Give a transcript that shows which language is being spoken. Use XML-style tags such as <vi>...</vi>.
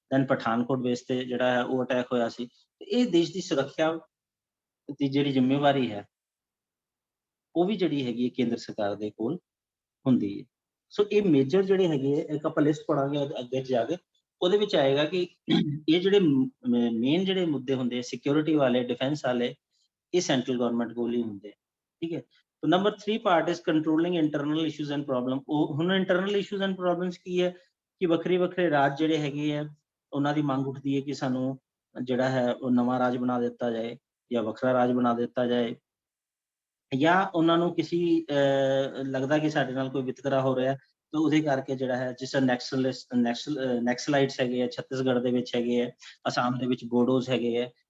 <pa>Then Pathankot base ਤੇ ਜਿਹੜਾ ਹੈ ਉਹ ਅਟੈਕ ਹੋਇਆ ਸੀ। ਤੇ ਇਹ ਦੇਸ਼ ਦੀ ਸੁਰੱਖਿਆ ਦੀ ਜਿਹੜੀ ਜ਼ਿੰਮੇਵਾਰੀ ਹੈ ਉਹ ਵੀ ਜਿਹੜੀ ਹੈਗੀ ਹੈ ਕੇਂਦਰ ਸਰਕਾਰ ਦੇ ਕੋਲ ਹੁੰਦੀ ਹੈ। ਸੋ ਇਹ ਮੇਜਰ ਜਿਹੜੇ ਹੈਗੇ ਆ, ਇੱਕ ਆਪਾਂ ਲਿਸਟ ਪੜਾਂਗੇ ਅੱਗੇ ਜਾ ਕੇ, ਉਹਦੇ ਵਿੱਚ ਆਏਗਾ ਕਿ ਇਹ ਜਿਹੜੇ ਮੇਨ ਜਿਹੜੇ ਮੁੱਦੇ ਹੁੰਦੇ ਆ ਸਿਕਿਉਰਿਟੀ ਵਾਲੇ, ਡਿਫੈਂਸ ਵਾਲੇ, ਇਹ ਸੈਂਟਰਲ ਗਵਰਨਮੈਂਟ ਕੋਲ ਹੀ ਹੁੰਦੇ, ਠੀਕ ਹੈ।</pa> <en>तो number 3 part is controlling internal issues and problem.</en> <pa>ਹੁਣ ਇੰਟਰਨਲ ਇਸ਼ੂਜ਼ ਐਂਡ ਪ੍ਰੋਬਲਮਸ ਕੀ ਹੈ ਕਿ ਵੱਖਰੇ ਰਾਜ ਜਿਹੜੇ ਹੈਗੇ ਆ ਉਹਨਾਂ ਦੀ ਮੰਗ ਉੱਠਦੀ ਹੈ ਕਿ ਸਾਨੂੰ ਜਿਹੜਾ ਹੈ ਉਹ ਨਵਾਂ ਰਾਜ ਬਣਾ ਦਿੱਤਾ ਜਾਏ ਜਾਂ ਵੱਖਰਾ ਰਾਜ ਬਣਾ ਦਿੱਤਾ ਜਾਏ, ਜਾਂ ਉਹਨਾਂ ਨੂੰ ਕਿਸੇ ਲੱਗਦਾ ਕਿ ਸਾਡੇ ਨਾਲ ਕੋਈ ਵਿਤਕਰਾ ਹੋ ਰਿਹਾ ਤਾਂ ਉਹਦੇ ਕਰਕੇ ਜਿਹੜਾ ਹੈ, ਜਿਸ ਤਰ੍ਹਾਂ ਨੈਕਸਲਾਈਟਸ ਹੈਗੇ ਆ ਛੱਤੀਸਗੜ੍ਹ ਦੇ ਵਿੱਚ ਹੈਗੇ ਆ, ਅਸਾਮ ਦੇ ਵਿੱਚ ਬੋਡੋਜ਼ ਹੈਗੇ ਆ।</pa>